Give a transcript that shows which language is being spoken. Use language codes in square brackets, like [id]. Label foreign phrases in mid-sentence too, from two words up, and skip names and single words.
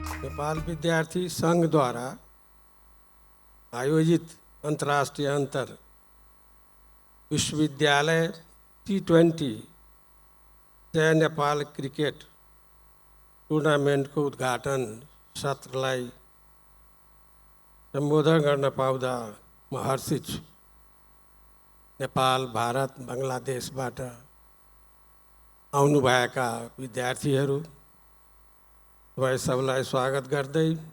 [ne] नेपाल विद्यार्थी संघ द्वारा आयोजित अंतर्राष्ट्रीय अंतर विश्वविद्यालय T20 जय नेपाल क्रिकेट टुर्नामेंट को उद्घाटन सत्रलाई संबोधन गर्न पाउँदा म हर्षित छु। नेपाल, भारत, बङ्गलादेशबाट आउनुभएका विद्यार्थीहरू तपाईँ सबलाई स्वागत गर्दै